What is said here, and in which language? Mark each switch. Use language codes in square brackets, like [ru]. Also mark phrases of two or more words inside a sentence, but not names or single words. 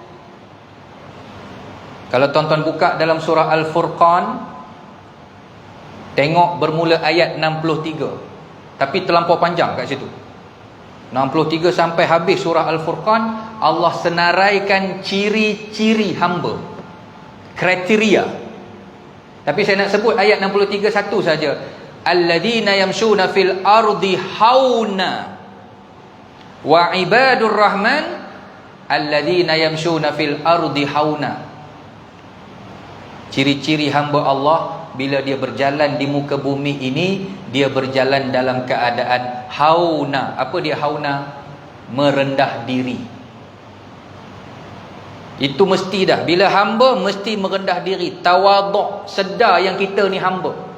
[ms] Kalau tuan-tuan buka dalam surah Al-Furqan, tengok bermula ayat 63, tapi terlampau panjang kat situ. 63 sampai habis surah Al-Furqan, Allah senaraikan ciri-ciri hamba, kriteria. Tapi saya nak sebut ayat 63 satu saja. [ar] الذين يمشون في الأرض هونا وعباد الرحمن الذين يمشون في الأرض هونا. [ms] Ciri-ciri hamba Allah, bila dia berjalan di muka bumi ini, dia berjalan dalam keadaan hauna. Apa dia hauna? Merendah diri. Itu mesti dah. Bila hamba mesti merendah diri, tawaduk, sedar yang kita ni hamba.